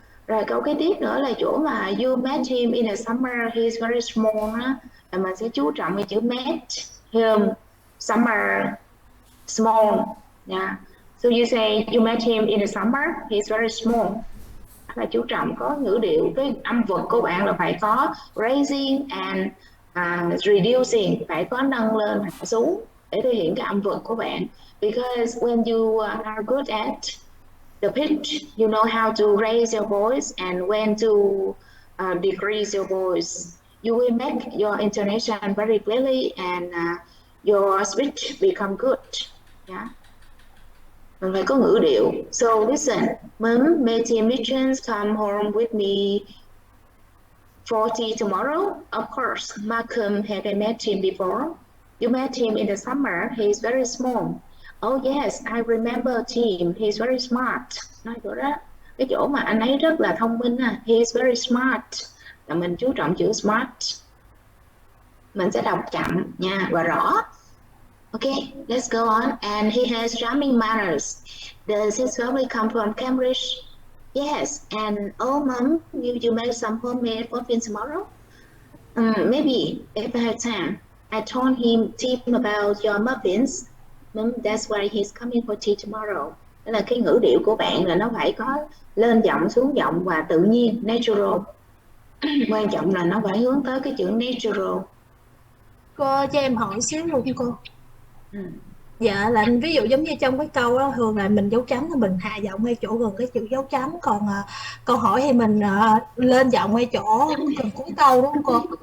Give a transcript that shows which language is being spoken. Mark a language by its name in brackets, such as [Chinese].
[Vietnamese] Rồi câu kế tiếp nữa là chỗ mà [English] you met him in the summer, he is very small [Vietnamese] đó, là mình sẽ chú trọng cái chữ [English] met him summer small, [Vietnamese] yeah. [English] So you say you met him in the summer, he is very small, [Vietnamese] là chú trọng có ngữ điệu, cái âm vực của bạn là phải có [English] raising and reducing, [Vietnamese] phải có nâng lên hạ xuống để thể hiện cái âm vực của bạn. [English] Because when you are good at the pitch, you know how to raise your voice and when to decrease your voice. You will make your intonation very clearly and your speech become good. Yeah. [Vietnamese] Mình phải có ngữ điệu. [English] So listen, Mom, may Mitchens come home with me for tea tomorrow? Of course, Malcolm had met him before. You met him in the summer. He is very small. Oh yes, I remember Tim. He is very smart. [Vietnamese] Nói chỗ đó, cái chỗ mà anh ấy rất là thông minh. [English] He is very smart. [Vietnamese] Là mình chú trọng chữ smart. Mình sẽ đọc chậm nha và rõ. [English] Okay, let's go on. And he has charming manners. Does his family come from Cambridge? Yes. And oh, Mom, will you make some homemade muffins tomorrow? Maybe if I have time. I told Tim about your muffins. Mom, that's why he's coming for tea tomorrow. [Vietnamese] Đó là cái ngữ điệu của bạn là nó phải có lên giọng, xuống giọng và tự nhiên, natural. Quan trọng là nó phải hướng tới cái chữ natural. Cô cho em hỏi xíu luôn cô. Dạ là ví dụ giống như trong cái câu đó, thường là mình dấu chấm là mình hạ giọng ngay chỗ gần cái chữ dấu chấm, còn câu hỏi thì mình lên giọng ngay chỗ gần cuối câu, đúng không cô?